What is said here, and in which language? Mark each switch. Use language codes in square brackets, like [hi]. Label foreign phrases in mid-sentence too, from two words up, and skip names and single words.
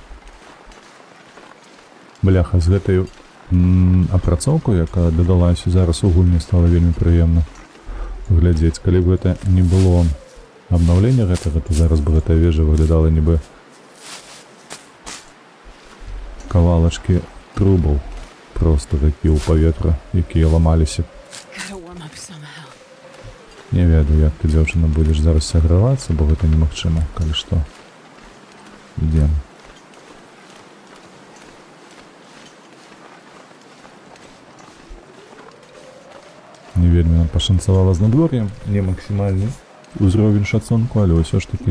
[be] Бляха, з гэтай апрацоўкай, якая дадалася зараз у гульні, стала вельмі прыемна глядзець. Калі б гэта не было абнаўлення гэтага, то зараз бы гэтая вежа выглядала нібы кавалачкі трубаў, проста такія ў паветра, якія ламаліся. [en] Gotta warm up somehow. [be] Не ведаю, як ты, дзяўчына, будзеш зараз сагравацца, бо гэта немагчыма, калі што. Ідзем. Не вельмі нам пашанцавала з надвор'ем, не максімальны ўзровень шацунку, але ўсё ж такі